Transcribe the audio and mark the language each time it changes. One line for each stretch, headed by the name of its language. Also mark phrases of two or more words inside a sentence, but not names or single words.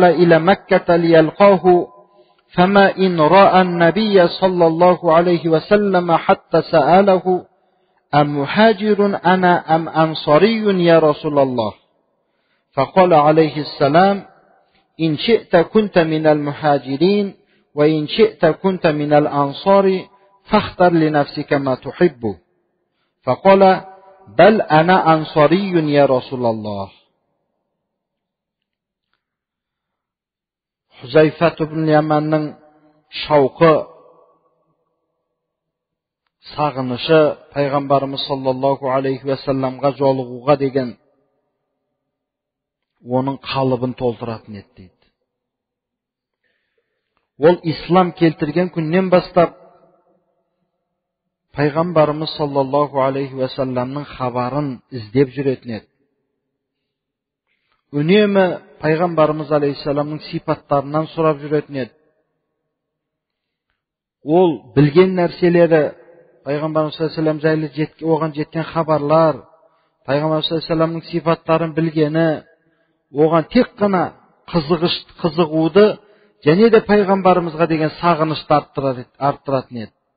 Arabic: إلى مكة ليلقاه فما إن رأى النبي صلى الله عليه وسلم حتى سأله أمهاجر أنا أم أنصاري يا رسول الله فقال عليه السلام إن شئت كنت من المهاجرين وإن شئت كنت من الأنصار فاختر لنفسك ما تحب فقال بل أنا أنصاري يا رسول الله.
Kazakh: Huzayfa ibn Yamanның шауқы, сағынышы Пайғамбарымыз
Arabic: صلى الله عليه وسلم
Kazakh: жолығуға деген оның қалыбын толтыратын еді дейді. Ол ислам келтірген күннен бастап Пайғамбарымыз
Arabic: صلى الله عليه وسلم
Kazakh: хабарын іздеп жүретін еді. Үнемі Пайғамбарымыз алейхиссаламның сипаттарынан сұрап жүретін еді. Ол білген нәрселері, Пайғамбарымыз
Arabic: صلى الله عليه
Kazakh: жайлы оған жеткен хабарлар, Пайғамбарымыз саллаллаху сипаттарын білгені, оған тек қана қызығуды және де Пайғамбарымызға деген сағынышты арттыратын еді.